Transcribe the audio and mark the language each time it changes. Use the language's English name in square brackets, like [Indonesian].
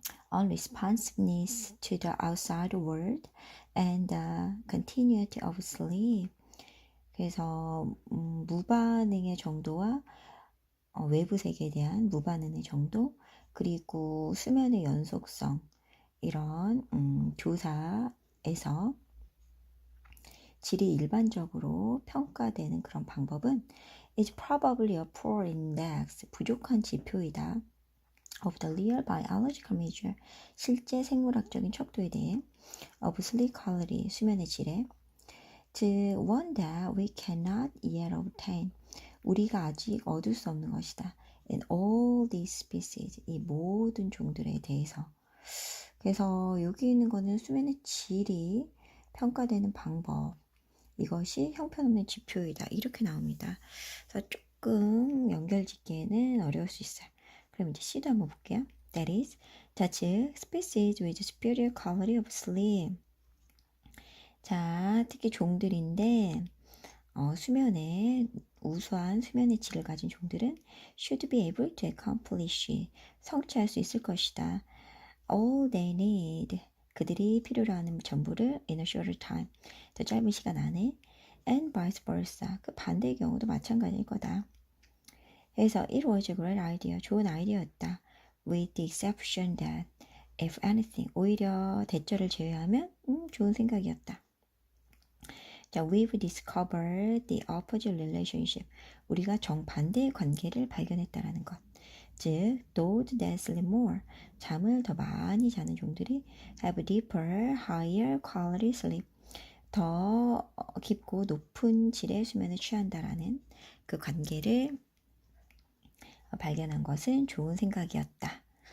[English] unresponsiveness to the outside world and the continuity of sleep, [Korean] 그래서 무반응의 정도와 외부 세계에 대한 무반응의 정도, 그리고 수면의 연속성, 이런 조사에서 질이 일반적으로 평가되는 그런 방법은 [English] is probably a poor index, [Korean] 부족한 지표이다. [English] of the real biological measure, [Korean] 실제 생물학적인 척도에 대해 [English] of sleep quality, [Korean] 수면의 질에 즉 [English] one that we cannot yet obtain, [Korean] 우리가 아직 얻을 수 없는 것이다. [English] in all these species, [Korean] 이 모든 종들에 대해서. 그래서 여기 있는 거는 수면의 질이 평가되는 방법, 이것이 형편없는 지표이다. 이렇게 나옵니다. 그래서 조금 연결짓기에는 어려울 수 있어요. 그럼 이제 C도 한번 볼게요. [English] That is, [Korean] 자, 즉 [English] species with superior quality of sleep. [Korean] 자, 특히 종들인데 수면의 우수한 수면의 질을 가진 종들은 [English] should be able to accomplish, [Korean] 성취할 수 있을 것이다. [English] all they need, [Korean] 그들이 필요로 하는 전부를 [English] in a shorter time, [Korean] 더 짧은 시간 안에 [English] and vice versa, [Korean] 그 반대의 경우도 마찬가지일 거다. 그래서 [English] it was a great idea, [Korean] 좋은 아이디어였다. [English] with the exception that if anything, [Korean] 오히려 대절을 제외하면 좋은 생각이었다. [English] 자, we've discovered the opposite relationship. [Korean] 우리가 정반대의 관계를 발견했다라는 것. 즉, [English] those that sleep more, [Korean] 잠을 더 많이 자는 종들이 [English] have deeper, higher quality sleep, [Korean] 더 깊고 높은 질의 수면을 취한다라는 그 관계를 발견한 것은 좋은 생각이었다.